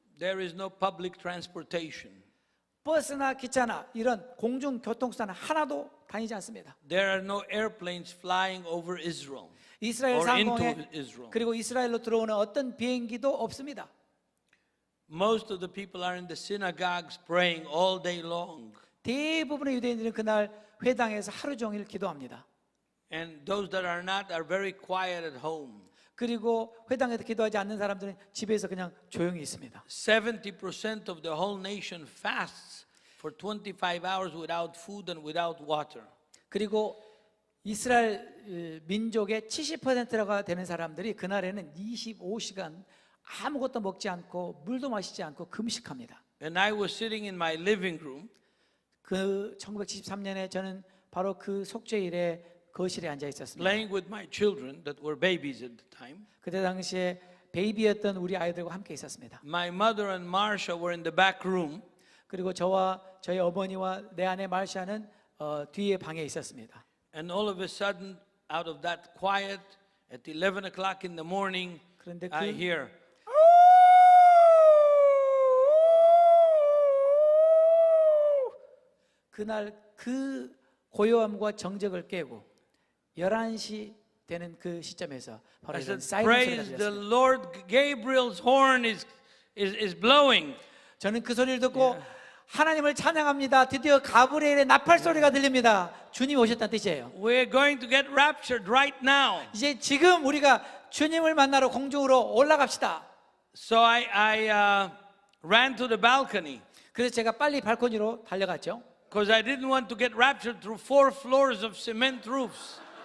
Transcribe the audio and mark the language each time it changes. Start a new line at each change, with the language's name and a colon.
English: There is no public transportation.
Korean: 버스나 기차나 이런 공중교통수단은 하나도 다니지 않습니다.
English: There are no airplanes flying over Israel
Korean: 이스라엘
English: or into
Korean: 상공에
English: Israel.
Korean: 그리고 이스라엘로 들어오는 어떤 비행기도 없습니다.
English: Most of the people are in the synagogues praying all day long.
Korean: 대부분의 유대인들은 그날 회당에서 하루 종일 기도합니다.
English: And those that are not are very quiet at home.
Korean: 그리고 회당에서 기도하지 않는 사람들은 집에서 그냥 조용히 있습니다.
English: 70% of the whole nation fasts for 25 hours without food and without water.
Korean: 그리고 이스라엘 민족의 70%가 되는 사람들이 그날에는 25시간 아무것도 먹지 않고 물도 마시지 않고 금식합니다.
English: And I was sitting in my living room
Korean: 그 1973년에 저는 바로 그 속죄일에 거실에 앉아 있었습니다.
English: playing with my children that were babies at the time.
Korean: 그때 당시에 베이비였던 우리 아이들과 함께 있었습니다.
English: My mother and Marcia were in the back room.
Korean: 그리고 저와 저희 어머니와 내 아내 말샤는 뒤에 방에 있었습니다.
English: And all of a sudden, out of that quiet, at 11 o'clock in the morning,
Korean: 그런데
English: I hear,
Korean: 그날 그 고요함과 정적을 깨고 11시 되는 그 시점에서 바로
English: I
Korean: 이런
English: said,
Korean: 사이렌 소리가
English: praise the
Korean: 들렸습니다.
English: Lord, Gabriel's horn is blowing.
Korean: 저는 그 소리를 듣고 하나님을 찬양합니다. 드디어 가브리엘의 나팔 소리가 들립니다. 주님이 오셨다는 뜻이에요.
English: We're going to get raptured right now.
Korean: 이제 지금 우리가 주님을 만나러 공중으로 올라갑시다.
English: So I ran to the balcony
Korean: 그래서 제가 빨리 발코니로 달려갔죠.
English: because I didn't want to get raptured through 4 floors of cement roofs.